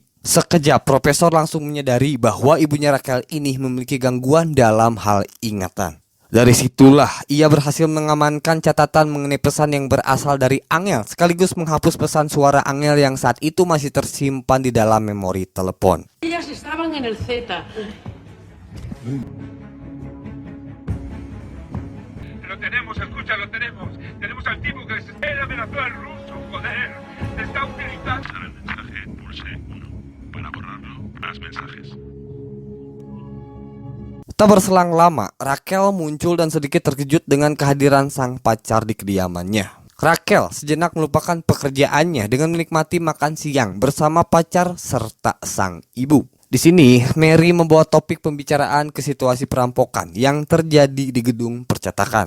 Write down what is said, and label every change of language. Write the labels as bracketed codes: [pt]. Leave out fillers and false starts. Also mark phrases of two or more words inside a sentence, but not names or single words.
[id] Sekejap, Profesor langsung menyadari bahwa ibunya Rachel ini memiliki gangguan dalam hal ingatan. Dari situlah, ia berhasil mengamankan catatan mengenai pesan yang berasal dari Angel, sekaligus menghapus pesan suara Angel yang saat itu masih tersimpan di dalam memori telepon. [es] Ellas estaban en el Z. Lo tenemos, escucha, lo tenemos. Tenemos al tipo que él amenazó al ruso, joder. Te está utilizando. El mensaje pulse 1. Para borrarlo, más mensajes. [id] Tak berselang lama, Rachel muncul dan sedikit terkejut dengan kehadiran sang pacar di kediamannya. Rachel sejenak melupakan pekerjaannya dengan menikmati makan siang bersama pacar serta sang ibu. Di sini, Mary membawa topik pembicaraan ke situasi perampokan yang terjadi di gedung percetakan.